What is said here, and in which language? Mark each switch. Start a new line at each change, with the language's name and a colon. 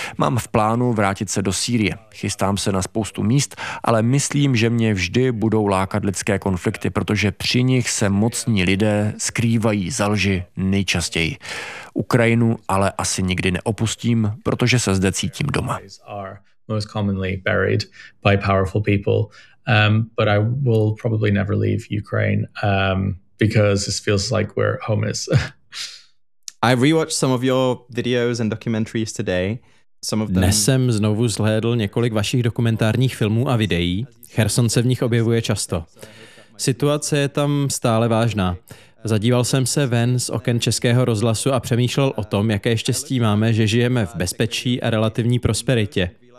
Czech: Mám v plánu vrátit se do Sýrie. Chystám se na spoustu míst, ale myslím, že mě vždy budou lákat lidské konflikty, protože při nich se mocní lidé skrývají za lži nejčastěji. Ukrajinu ale asi nikdy neopustím, protože se zde cítím doma.
English: Most commonly buried by powerful people, but I will probably never leave Ukraine because this feels like where home is. I rewatched some of your videos and documentaries today. Some of them.
Czech: Dnes jsem znovu zhlédl několik vašich dokumentárních filmů a videí. Cherson se v nich objevuje často. Situace je tam stále vážná. Zadíval jsem se ven z oken Českého rozhlasu a přemýšlel o tom, jaké štěstí máme, že žijeme v bezpečí a relativní prosperitě.